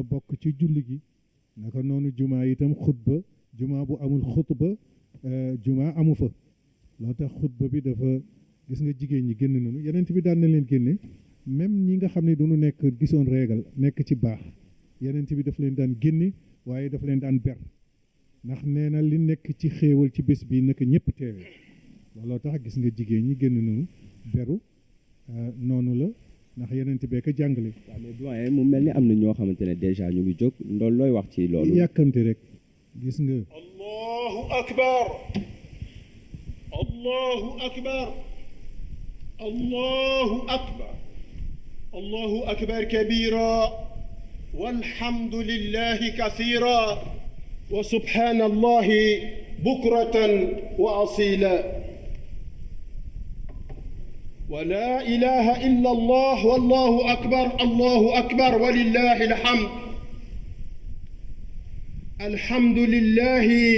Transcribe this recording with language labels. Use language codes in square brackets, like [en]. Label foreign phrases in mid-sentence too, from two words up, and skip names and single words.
[wo] bokk ci julli gi naka noonu jumaa itam xutba jumaa bu amul xutba jumaa amu fa loo tax xutba bi dafa gis nga jigéen ñi génn nañu yenent bi daan na leen génne même ñi nga xam ne duñu nekk gisoon réegal nekk ci baax yenent bi daf leen daan génne waaye daf leen daan ber ndax nee na li nekk ci xéewal ci bés bi naka ñëpp teewee looloo tax gis nga jigéen ñi génn nañu beru noonu la ndax yenent bee ko jàngale. waaw mais doyen mu mel ni am na ñoo xamante ne déjà ñu ngi jóg loolu looy wax ci loolu. yàkkamte rek gis nga. [ar] الله أكبر الله أكبر الله أكبر الله أكبر كبيرا والحمد لله كثيرا وسبحان الله بكرة وأصيلا ولا إله إلا الله والله أكبر الله أكبر ولله الحمد الحمد لله